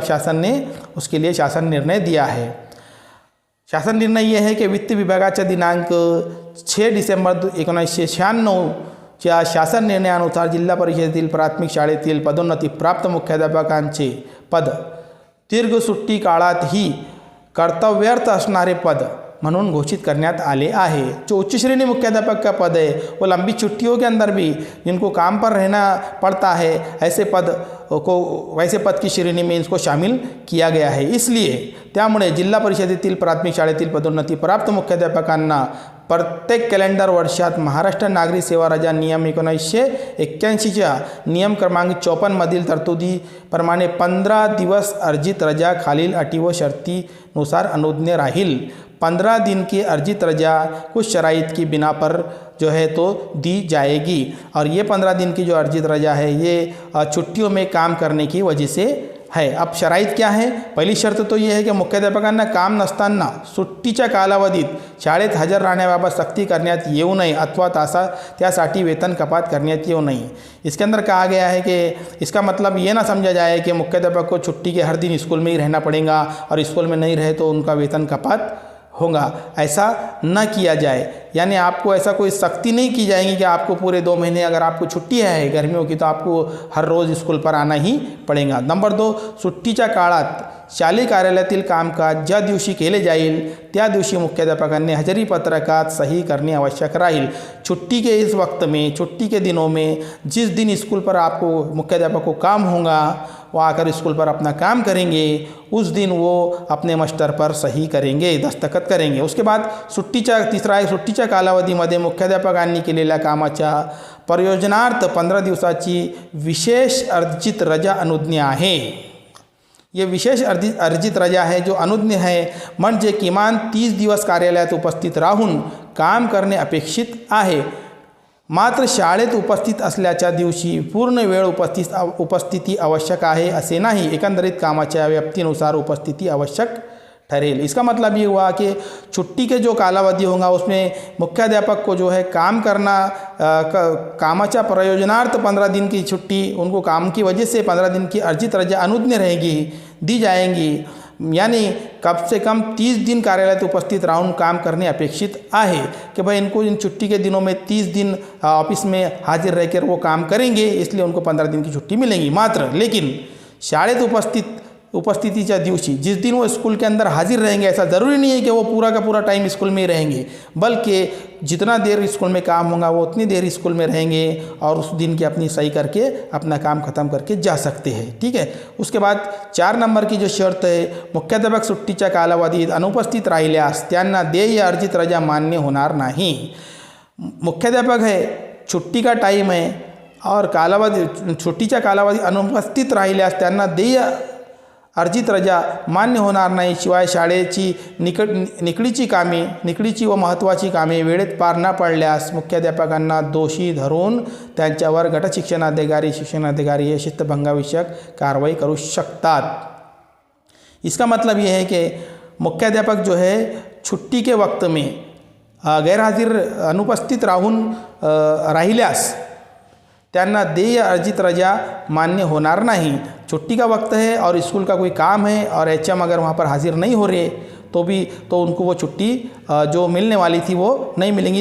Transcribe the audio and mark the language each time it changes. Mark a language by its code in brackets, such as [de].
[hi] अब शासन ने उसके लिए शासन निर्णय दिया है। शासन निर्णय ये है कि [mr] वित्त विभागाच्या दिनांक 6 डिसेंबर 1996च्या शासन निर्णयानुसार जिल्हा परिषदेतील प्राथमिक शाळेतील पदोन्नती प्राप्त मुख्याध्यापकांचे पद दीर्घ सुट्टी काळातही कर्तव्यार्थ असणारे पद म्हणून घोषित करण्यात आले आहे। [hi] जो उच्च श्रेणी मुख्याध्यापक का पद है वो लंबी छुट्टियों के अंदर भी जिनको काम पर रहना पड़ता है, ऐसे पद को वैसे पद की श्रेणी में इसको शामिल किया गया है। इसलिए [mr] त्यामुळे जिल्हा परिषदेतील प्राथमिक शाळेतील पदोन्नती प्राप्त मुख्याध्यापकांना प्रत्येक कॅलेंडर वर्षात महाराष्ट्र नागरी सेवा रजा नियम 1981च्या नियम क्रमांक 54 मधील तरतुदीप्रमाणे 15 दिवस अर्जित रजा खालील अटी व शर्तीनुसार अनुज्ञ राहील। [hi] 15 दिन की अर्जित रजा कुछ शराइत की बिना पर जो है तो दी जाएगी। और ये 15 दिन की जो अर्जित रजा है ये छुट्टियों में काम करने की वजह से है। अब शराइत क्या है? [mr] पहिली शर्त [hi] तो ये है की [mr] मुख्याध्यापकांना काम नसताना सुट्टीच्या कालावधीत शाळेत हजर राहण्याबाबत सक्ती करण्यात येऊ नये अथवा त्यासाठी वेतन कपात करण्यात येऊ नये। [hi] इसके अंदर कहा गया है कि इसका मतलब ये ना समझा जाए कि मुख्याध्यापक को छुट्टी के हर दिन स्कूल में ही रहना पड़ेगा और स्कूल में नहीं रहे तो उनका वेतन कपात होगा, ऐसा न किया जाए। यानी आपको ऐसा कोई सख्ती नहीं की जाएगी कि आपको पूरे 2 महीने अगर आपको छुट्टी है गर्मियों की तो आपको हर रोज़ स्कूल पर आना ही पड़ेगा। [mr] नंबर 2, सुट्टीच्या काळात शालेय कार्यालयातील कामकाज ज्या दिवशी केले जाईल त्या दिवशी मुख्याध्यापकांनी हजरी पत्रकात सही करनी आवश्यक राहील। [hi] छुट्टी के इस वक्त में, छुट्टी के दिनों में जिस दिन स्कूल पर आपको मुख्याध्यापक को काम होगा वो आकर स्कूल पर अपना काम करेंगे, उस दिन वो अपने मस्टर पर सही करेंगे, दस्तखत करेंगे। उसके बाद तीसरा है [mr] सुट्टीच्या सुट्टीच्या कालावधीमध्ये मुख्याध्यापकांनी केलेल्या कामाच्या प्रयोजनार्थ 15 दिवसाची विशेष अर्जित रजा अनुज्ञेय आहे. ये विशेष अर्जित रजा आहे जो अनुज्ञेय आहे, म्हणजे किमान 30 दिवस कार्यालयात उपस्थित राहून काम करणे अपेक्षित आहे. मात्र शाळेत उपस्थित असल्याच्या दिवशी पूर्ण वेळ उपस्थिती आवश्यक आहे असे नाही. एकंदरीत कामाच्या व्याप्तीनुसार उपस्थिति आवश्यक ठहरेल. [hi] इसका मतलब ये हुआ कि छुट्टी के जो कालावधि होगा उसमें मुख्याध्यापक को जो है काम करना, [mr] कामाच्या प्रयोजनार्थ [hi] 15 दिन की छुट्टी, उनको काम की वजह से 15 दिन की अर्जित रजा अनुज्ञेय रहेगी, दी जाएंगी. यानी कम से कम 30 दिन कार्यालय उपस्थित राउंड काम करने [mr] अपेक्षित आहे [hi] कि भाई इनको इन छुट्टी के दिनों में 30 दिन ऑफिस में हाजिर रहकर वो काम करेंगे, इसलिए उनको 15 दिन की छुट्टी मिलेगी. [mr] मात्र [hi] लेकिन [mr] शाळेत उपस्थितीच्या दिवशी [hi] जिस दिन वो स्कूल के अंदर हाजिर रहेंगे, ऐसा ज़रूरी नहीं है कि वो पूरा का पूरा टाइम स्कूल में ही रहेंगे, बल्कि जितना देर स्कूल में काम होगा वो उतनी देर स्कूल में रहेंगे और उस दिन की अपनी सही करके अपना काम ख़त्म करके जा सकते हैं. ठीक है. उसके बाद 4 नंबर की जो शर्त है, [mr] मुख्याध्यापक सुट्टीच्या कालावधीत अनुपस्थित राहिल्यास त्यांना देय अर्जित रजा मान्य होणार नाही. [hi] मुख्याध्यापक है, छुट्टी का टाइम है और कालावधी [mr] छुट्टीच्या कालावधी अनुपस्थित राहिल्यास त्यांना देय अर्जित रजा मान्य होणार नाही. शिवाय शाळेची निकडीची व महत्त्वाची कामे वेळेत पार न पडल्यास मुख्याध्यापकांना दोषी धरून त्यांच्यावर गट शिक्षणाधिकारी हे शिस्तभंगाविषयक कारवाई करू शकतात. [hi] इसका मतलब ये है कि मुख्याध्यापक जो है छुट्टी के वक्त में गैरहाजिर [mr] अनुपस्थित राहिल्यास त्यांना देय अर्जित रजा मान्य होणार नहीं. [hi] छुट्टी का वक्त है और स्कूल का कोई काम है और एचएम अगर वहाँ पर हाजिर नहीं हो रहे तो उनको वो छुट्टी जो मिलने वाली थी वो नहीं मिलेंगी.